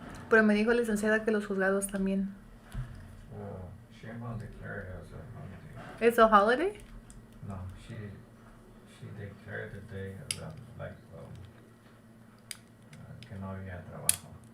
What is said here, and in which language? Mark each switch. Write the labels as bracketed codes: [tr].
[es] Pero me dijo la licenciada que los juzgados también. [en] Well, she won't declare it as a holiday. It's a holiday? No, she declared the day of like [es] que no había trabajo.